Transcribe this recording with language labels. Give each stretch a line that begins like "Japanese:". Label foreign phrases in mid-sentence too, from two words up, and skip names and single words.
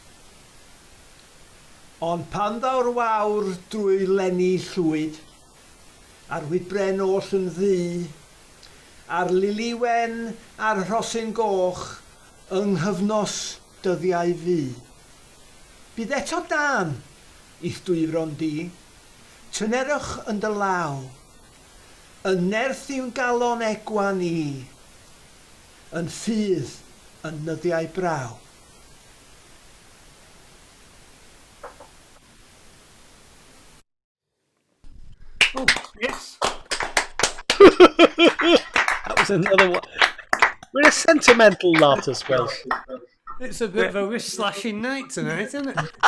Welsh: Ond pan ddaw'r wawr drwy lenni llwyd, a'r wybren oll yn ddu, a'r lili wen a'r rhosyn goch, yng nghyfnos dyddiau fu. Bydd eto dan i'ch dwyfron di, tynerwch yn dy law, yn nerth i'w galon egwa ni, yn ffydd yn nyddiau braw.
English: Oh, yes. That was another one. We're a sentimental lot as well. It's a bit of a wrist-slashing night tonight, isn't it?